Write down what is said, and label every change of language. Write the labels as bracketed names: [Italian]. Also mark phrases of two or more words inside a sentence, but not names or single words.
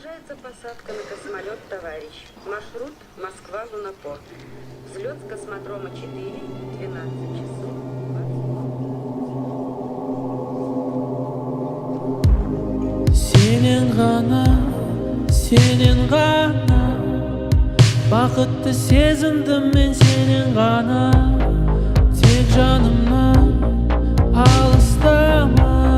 [Russian] Планируется посадка на космолет «Товарищ». Маршрут Москва-Лунопорт. Взлет с космодрома 4, 12 часов. [Kazakh] Сенен ғана бақытты сезіндім мен, сенен ғана. Тек жанымнан алыстама.